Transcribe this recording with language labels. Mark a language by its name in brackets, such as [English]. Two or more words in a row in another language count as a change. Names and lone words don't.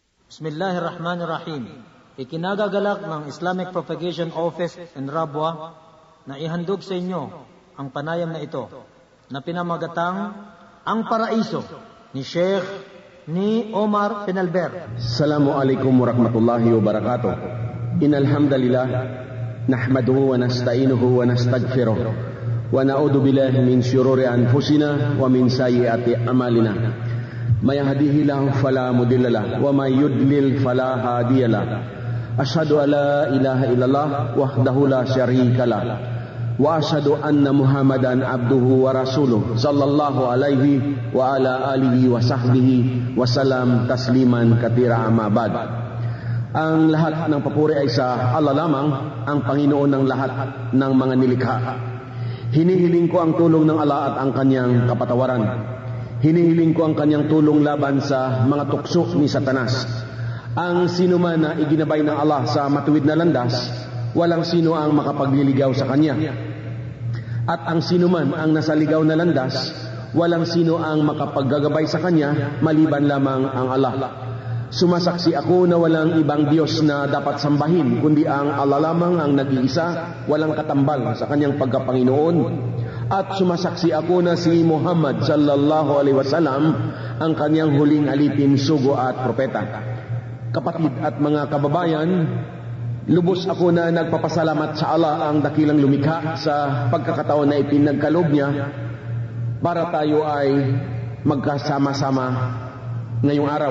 [Arabic] Bismillahirrahmanirrahim. [Filipino] Ikinagagalak ng Islamic Propagation Office in Rabwa na ihandog sa inyo ang panayam na ito na pinamagatang Ang Paraiso ni Sheikh ni Omar Penalver. [Arabic] السلام عليكم ورحمة الله وبركاته. إن الحمد لله نحمده ونستعينه ونستغفره ونعوذ بالله من شرور أنفسنا ومن سيئات أعمالنا. من يهده الله فلا مضل له ومن يضلل فلا هادي له. أشهد أن لا إله إلا الله وحده لا شريك له وأشهد أن محمدا عبده ورسوله صلى الله عليه وعلى آله وصحبه وسلم تسليما كثيرا أما بعد. [Filipino] Ang lahat ng papuri ay sa Allah lamang, ang Panginoon ng lahat ng mga nilikha. Hinihiling ko ang tulong ng Allah at ang kanyang kapatawaran. Hinihiling ko ang kanyang tulong laban sa mga tukso ni Satanas. Ang sino man na iginabay ng Allah sa matuwid na landas, walang sino ang makapagliligaw sa kanya. At ang sino man ang nasa ligaw na landas, walang sino ang makapaggagabay sa kanya maliban lamang ang Allah. Sumasaksi ako na walang ibang Diyos na dapat sambahin kundi ang Allah lamang ang nag-iisa, walang katambal sa kanyang pagkapanginoon. At sumasaksi ako na si Muhammad [Arabic] صلى الله عليه وسلم [Filipino] ang kanyang huling alipin, sugo at propeta. Kapatid at mga kababayan, lubos ako na nagpapasalamat sa Allah ang dakilang lumikha sa pagkakataon na ipinagkaloob niya para tayo ay magkasama-sama ngayong araw.